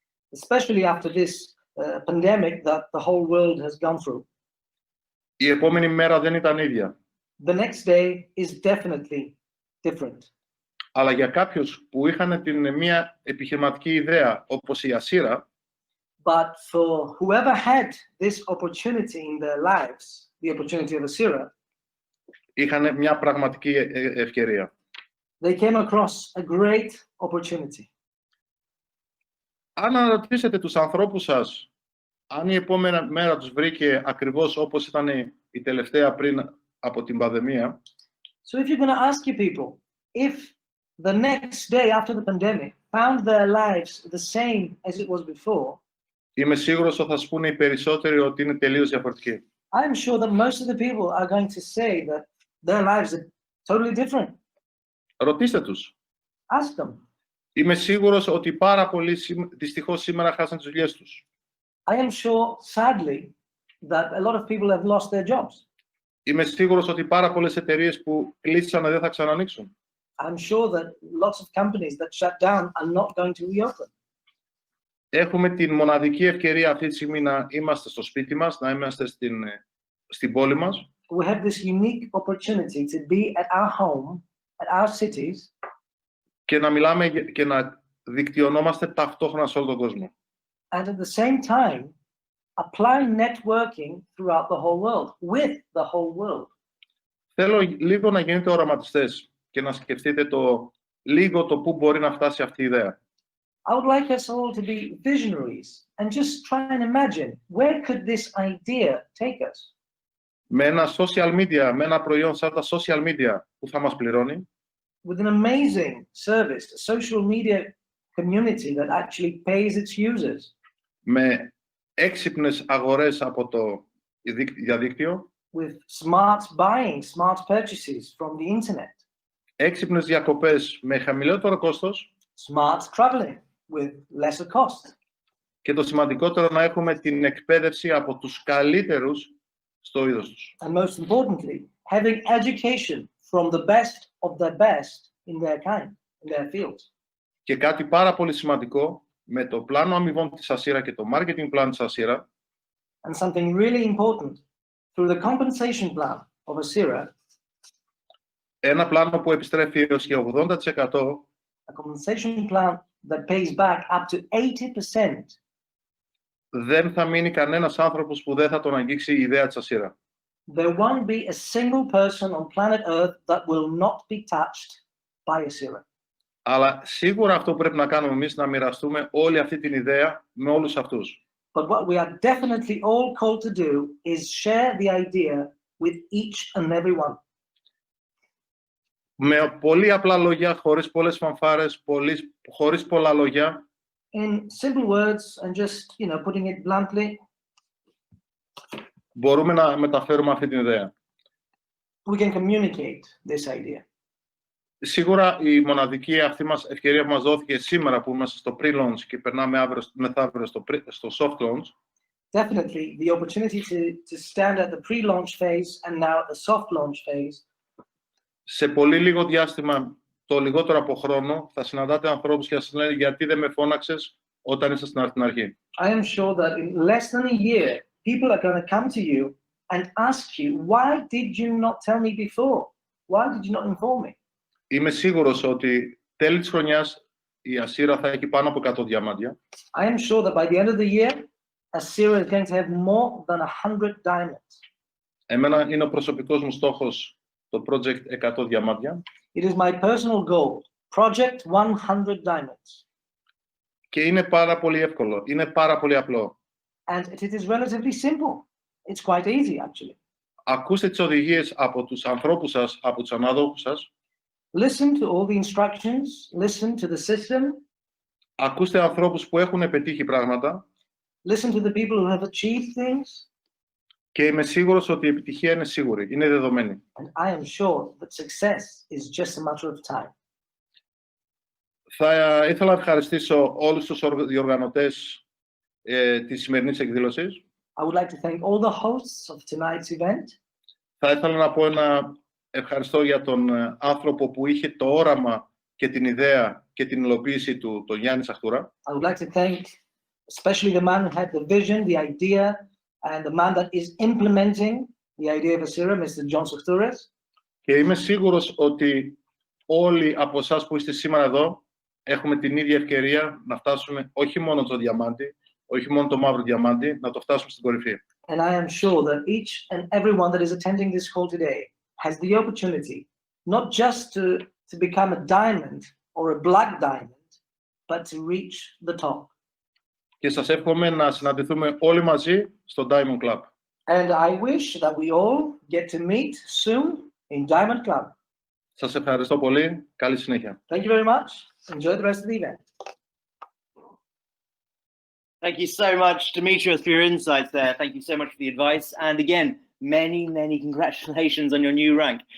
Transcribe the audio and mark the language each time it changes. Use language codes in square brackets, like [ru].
[en] Especially after this pandemic that the whole world has gone through. [el] Η επόμενη μέρα δεν ήταν ίδια. [en] The next day is definitely different. [el] Αλλά για κάποιους που είχαν μια επιχειρηματική ιδέα όπως η ASCIRA, [en] but for whoever had this opportunity in their lives, the opportunity of ASCIRA, [el] είχαν μια πραγματική ευκαιρία. [en] They came across a great opportunity. [el] Αν αναρωτήσετε τους ανθρώπους σας, αν η επόμενη μέρα τους βρήκε ακριβώς όπως ήταν η τελευταία πριν από την πανδημία, [en] so if you're going to ask you people, if the next day after the pandemic found their lives the same as it was before, [el] είμαι σίγουρος ότι θα σας πούνε οι περισσότεροι ότι είναι τελείως διαφορετικοί. [en] I'm sure that most of the people are going to say that their lives are totally different. [el] Ρωτήστε τους. [en] Ask them. [el] Είμαι σίγουρος ότι πάρα πολλοί δυστυχώς σήμερα χάσαν τις δουλειές τους. [en] I am sure, sadly, that a lot of people have lost their jobs. [el] Είμαι σίγουρος ότι πάρα πολλές εταιρείες που κλείσανε δεν θα ξανανοίξουν. [en] I'm sure that lots of companies that shut down are not going to reopen. [el] Έχουμε την μοναδική ευκαιρία αυτή τη στιγμή να είμαστε στο σπίτι μας, να είμαστε στην πόλη μας. [en] We have this unique opportunity to be at our home, at our cities. [el] Και να μιλάμε και να δικτυωνόμαστε ταυτόχρονα σε όλο τον κόσμο. [en] And at the same time, apply networking throughout the whole world, with the whole world. [el] Θέλω λίγο να γίνετε οραματιστές και να σκεφτείτε λίγο το πού μπορεί να φτάσει αυτή η ιδέα. [en] I would like us all to be visionaries and just try and imagine where could this idea take us. [el] Με ένα social media, με ένα προϊόν σαν τα social media που θα μας πληρώνει. [en] With an amazing service, a social media community that actually pays its users. [el] Με έξυπνες αγορές από το διαδίκτυο. [en] With smart buying, smart purchases from the internet. [el] Έξυπνες διακοπές με χαμηλότερο κόστος. [en] Smart traveling with lesser cost. [el] Και το σημαντικότερο να έχουμε την εκπαίδευση από τους καλύτερους στο είδος τους. [en] And most importantly, having education from the best of the best in their kind, in their fields. [el] Και κάτι πάρα πολύ σημαντικό, με το πλάνο αμοιβών της ASCIRA και το marketing plan της ASCIRA. [en] And something really important, through the compensation plan of ASCIRA. [el] Ένα πλάνο που επιστρέφει έως και 80%. [en] A compensation plan that pays back up to 80%. [el] Δεν θα μείνει κανένας άνθρωπος που δεν θα τον αγγίξει η ιδέα της ASCIRA. [en] There won't be a single person on planet Earth that will not be touched by ASCIRA. [el] Αλλά σίγουρα αυτό που πρέπει να κάνουμε εμείς να μοιραστούμε όλη αυτή την ιδέα με όλους αυτούς. [en] But what we are definitely all called to do is share the idea with each and every one. [el] Με πολύ απλά λόγια, χωρίς πολλές φανφάρες, χωρίς πολλά λόγια, [en] In simple words and just, putting it bluntly, [el] μπορούμε να μεταφέρουμε αυτή την ιδέα. [en] we can communicate this idea. [el] Σίγουρα η μοναδική αυτή μας ευκαιρία που μας δόθηκε σήμερα που είμαστε στο pre-launch και περνάμε μεθαύριο στο soft launch, [en] Definitely, the opportunity to stand at the pre-launch phase and now at the soft launch phase. [el] Σε πολύ λίγο διάστημα, το λιγότερο από χρόνο, θα συναντάτε ανθρώπους και θα σας λένε γιατί δεν με φώναξες όταν ήσασταν στην αρχή. [en] I am sure that in less than a year, people are going to come to you and ask you, why did you not tell me before? Why did you not inform me? [el] Είμαι σίγουρος ότι τέλη της χρονιάς η ASCIRA θα έχει πάνω από 100 διαμάντια. [en] I am sure that by the end of the year, ASCIRA is going to have more than 100 diamonds. [el] Εμένα είναι ο προσωπικός μου στόχος το project 100 διαμάντια. [en] It is my personal goal, project 100 diamonds. [el] Και είναι πάρα πολύ εύκολο, είναι πάρα πολύ απλό. [en] And it is relatively simple. It's quite easy, actually. [el] Ακούστε τις οδηγίες από τους ανθρώπους σας, από τους ανάδοχους σας. [en] Listen to all the instructions, listen to the system, [el] Ακούστε ανθρώπους που έχουν πετύχει πράγματα [en] listen to the people who have achieved things, [el] και είμαι σίγουρος ότι η επιτυχία είναι σίγουρη, είναι δεδομένη. [en] and I am sure that success is just a matter of time. [el] Θα ήθελα να ευχαριστήσω όλους τους διοργανωτές της σημερινής εκδήλωσης. [en] I would like to thank all the hosts of tonight's event. [el] Θα ήθελα να πω ένα ευχαριστώ για τον άνθρωπο που είχε το όραμα και την ιδέα και την υλοποίηση του, τον Γιάννη Σαχτούρα. [en] I would like to thank especially the man who had the vision, the idea, and the man that is implementing the idea of ASCIRA, Mr. John Sachtouras. [el] Και είμαι σίγουρος ότι όλοι από εσάς που είστε σήμερα εδώ έχουμε την ίδια ευκαιρία να φτάσουμε όχι μόνο το διαμάντι, όχι μόνο το μαύρο διαμάντι, να το φτάσουμε στην κορυφή. [en] And I am sure that each and everyone that is attending this call today has the opportunity not just to become a diamond or a black diamond, but to reach the top. [el] Και σας εύχομαι να συναντηθούμε όλοι μαζί στο Diamond Club. [en] And I wish that we all get to meet soon in Diamond Club. [el] Σας ευχαριστώ πολύ. Καλή συνέχεια. [en] Thank you very much. Enjoy the rest of the event. Thank you so much, Demetrios, for your insights there. Thank you so much for the advice. And again, many, many congratulations on your new rank.